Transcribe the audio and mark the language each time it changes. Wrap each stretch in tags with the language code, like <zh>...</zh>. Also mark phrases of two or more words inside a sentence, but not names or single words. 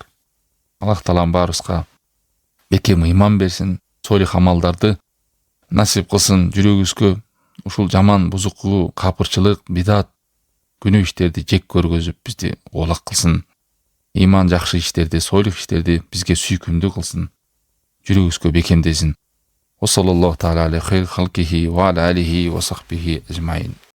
<ky>Аллах Таалам баарыбызга бекем ыйман берсин, сойлук амалдарды насип кылсын, жүрөгүбүзгө ушул жаман, бузуктуу, капырчылык, бидат, күнөө иштерди жек көргөзүп бизди оолак кылсын. Иман жакшы иштерди, сойлук иштерди бизге сүйкүмдүү кылсын. Жүрөгүбүзгө бекемдесин.</ky> <ar>وصلى الله تعالى عليه خلقه وعلى آله وصحبه أجمعين.</ar>